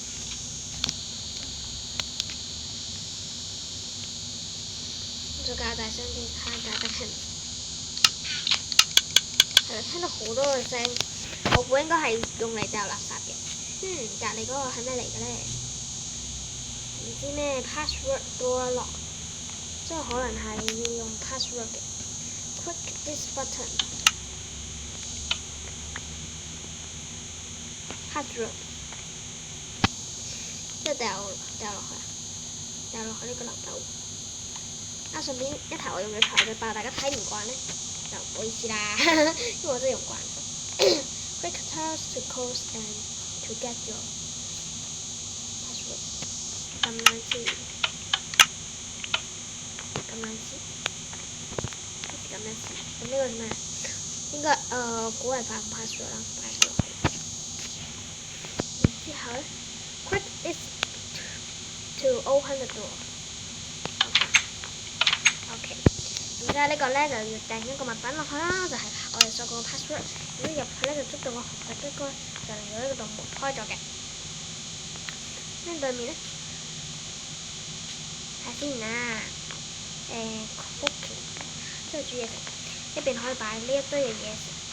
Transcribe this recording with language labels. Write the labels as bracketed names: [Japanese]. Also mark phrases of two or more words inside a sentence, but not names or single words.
[Cantonese] 再較大聲啲，睇大家聽。係啦，聽到好多嘅聲。我估應該係用嚟掉垃圾嘅。隔離嗰個係咩嚟嘅咧？唔知咩 [English] password door lock， [Cantonese] 即係可能係要用 password 嘅。 [English] Click this button。 [Cantonese] password，即係掉落去呢個漏斗。順便一頭我用咗財嘅爆，大家睇唔慣咧，就唔好意思啦，因為我真係用慣咗。 [English] Click Task to close and to get your password。 [Cantonese] 咁樣先，咁呢個係咩？應該估係發 password 啦，擺咗落去。然之後咧 ， [English] Click this to open the door。 [Cantonese] OK。然之後呢個咧就要掟一個物品落去啦，就係我哋所講嘅 password。咁入去咧就捉到個紅色機關，就令到呢個道門開咗嘅。咁對面咧，睇先啦。cooking 即係煮嘢食，呢邊可以擺呢一堆嘅嘢食。